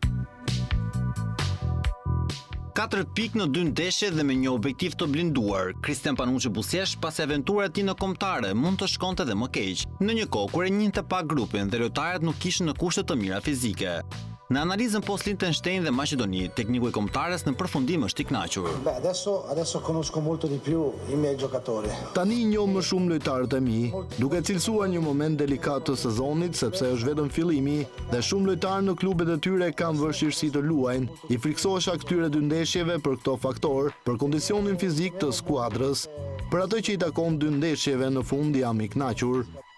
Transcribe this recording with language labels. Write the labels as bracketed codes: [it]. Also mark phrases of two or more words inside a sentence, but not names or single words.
[sq] 4 pikë në 2 ndeshje dhe me një objektiv të blinduar, Kristian Panucci buzëqesh pasi aventura e tij në kombëtare mund të shkonte edhe më keq, në një kohë kur e njihte pak grupin dhe lojtarët nuk kishin në kushte të mira fizike. Në analizën post Liechtenstein dhe Maqedoni, tekniku i kombëtares në përfundim është i kënaqur. [it] Adesso conosco molto di più i miei giocatori. [sq] Tani njoh më shumë lojtarët e mi, duke cilësuar një moment delikat të sezonit sepse është vetëm fillimi dhe shumë lojtarë në klubet e tyre kanë vështirësi të luajnë. I friksohesha këtyre 2 ndeshjeve për këto faktor, për kondicionin fizik të skuadrës. Për atë që i takon 2 ndeshjeve në fund jam i kënaqur.